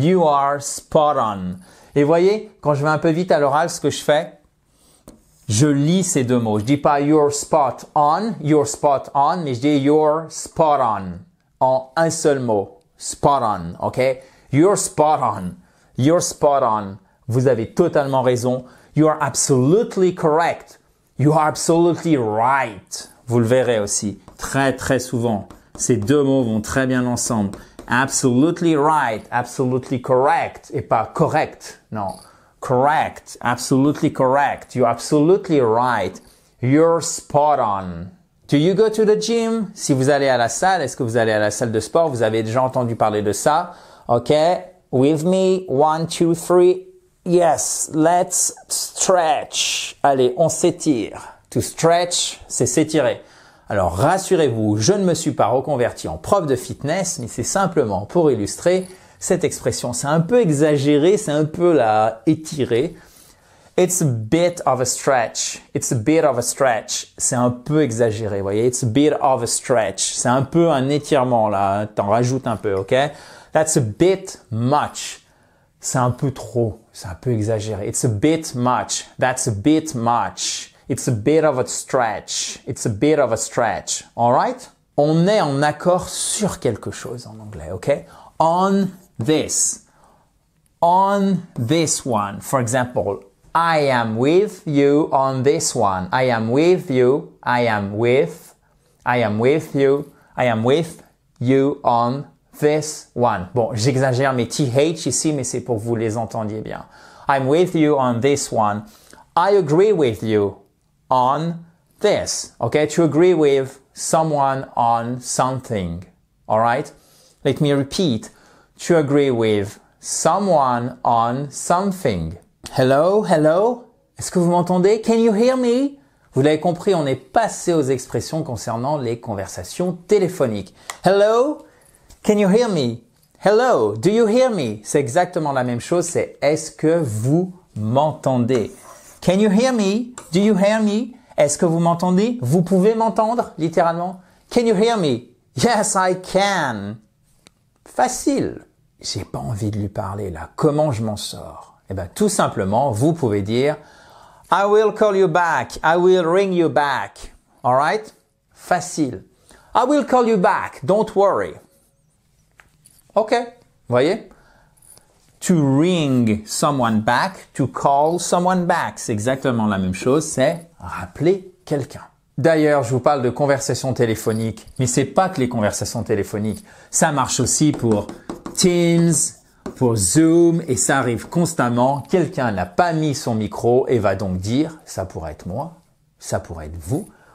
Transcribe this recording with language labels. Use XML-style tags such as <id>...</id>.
<en>You are spot on.</en> <fr>Et voyez, quand je vais un peu vite à l'oral, ce que je fais, je lis ces deux mots. Je dis pas you're spot on, mais je dis you're spot on. En un seul mot.</fr> <en>Spot on, ok? You're spot on.</en> <fr>Vous avez totalement raison.</fr> <en>You are absolutely correct. You are absolutely right.</en> <fr>Vous le verrez aussi. Très, très souvent. Ces deux mots vont très bien ensemble.</fr> <en>Absolutely right, absolutely correct,</en> <fr>et pas correct, non.</fr> <en>Correct, absolutely correct, you're absolutely right, you're spot on. Do you go to the gym?</en> <fr>Si vous allez à la salle, est-ce que vous allez à la salle de sport? Vous avez déjà entendu parler de ça?</fr> <en>Ok, with me, 1, 2, 3. Yes, let's stretch.</en> <fr>Allez, on s'étire. To stretch, c'est s'étirer. Alors rassurez-vous, je ne me suis pas reconverti en prof de fitness, mais c'est simplement pour illustrer cette expression. C'est un peu exagéré, c'est un peu là étiré.</fr> <en>It's a bit of a stretch. It's a bit of a stretch.</en> <fr>C'est un peu exagéré, vous voyez.</fr> <en>It's a bit of a stretch.</en> <fr>C'est un peu un étirement là. T'en rajoutes un peu, ok?</fr> <en>That's a bit much.</en> <fr>C'est un peu trop. C'est un peu exagéré.</fr> <en>It's a bit much. That's a bit much. It's a bit of a stretch. It's a bit of a stretch. Alright?</en> <fr>On est en accord sur quelque chose en anglais, ok?</fr> <en>On this. On this one. For example, I am with you on this one. I am with you. I am with you. I am with you on this one.</en> <fr>Bon, j'exagère mes TH ici, mais c'est pour que vous les entendiez bien.</fr> <en>I'm with you on this one. I agree with you on this. Okay, to agree with someone on something. All right? Let me repeat. To agree with someone on something. Hello, hello?</en> <fr>Est-ce que vous m'entendez?</fr> <en>Can you hear me?</en> <fr>Vous l'avez compris, on est passé aux expressions concernant les conversations téléphoniques. Hello? Can you hear me?</fr> <en>Hello, do you hear me?</en> <fr>C'est exactement la même chose, c'est est-ce que vous m'entendez?</fr> <en>Can you hear me? Do you hear me?</en> <fr>Est-ce que vous m'entendez? Vous pouvez m'entendre, littéralement?</fr> <en>Can you hear me? Yes, I can. Facile.</en> <fr>J'ai pas envie de lui parler là. Comment je m'en sors? Eh bien, tout simplement, vous pouvez dire</fr> <en>I will call you back. I will ring you back. All right? Facile. I will call you back. Don't worry. OK.</en> <fr>Vous voyez?</fr> <en>To ring someone back, to call someone back.</en> <fr>C'est exactement la même chose, c'est rappeler quelqu'un. D'ailleurs, je vous parle de conversations téléphoniques, mais c'est pas que les conversations téléphoniques. Ça marche aussi pour Teams, pour Zoom, et ça arrive constamment. Quelqu'un n'a pas mis son micro et va donc dire, ça pourrait être moi, ça pourrait être vous.</fr>